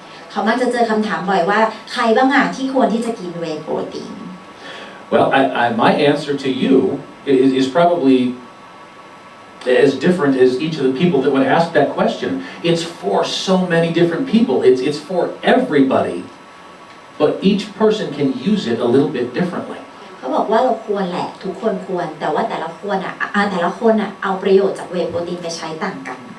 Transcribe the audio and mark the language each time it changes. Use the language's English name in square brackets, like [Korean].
[Thai] เขามักจะเจอคำถามบ่อยว่าใครบ้างอ่ะที่ควรที่จะกินเวย์โปรตีน [English] Well, my answer to you is probably as different as each of the people that would ask that question. It's for so many different people. It's for everybody, but each person can use it a little bit differently. [Thai] เขาบอกว่าเราควรแหละทุกคนควรแต่ว่าแต่ละคนอ่ะเอาประโยชน์จากเวย์โปรตีนไปใช้ต่างกัน